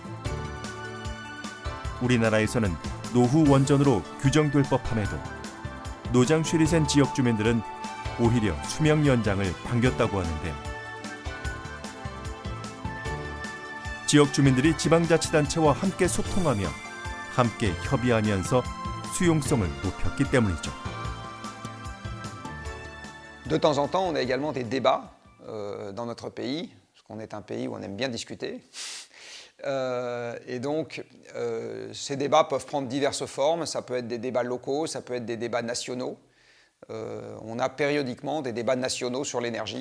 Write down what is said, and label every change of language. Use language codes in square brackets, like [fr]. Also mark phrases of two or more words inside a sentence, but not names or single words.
[ko] 우리나라에서는 노후 원전으로 규정될 법함에도 노장 쉐리센 지역 주민들은 오히려 수명 연장을 반겼다고 하는데요. 지역 주민들이 지방자치단체와 함께 소통하며 함께 협의하면서 수용성을 높였기 때문이죠. [fr] De temps en temps, on a également des débats dans notre pays, parce qu'on est un pays où on aime bien discuter. Et donc, ces débats peuvent prendre diverses formes. Ça peut être des débats locaux, ça peut être des débats nationaux. On a périodiquement des débats nationaux sur l'énergie.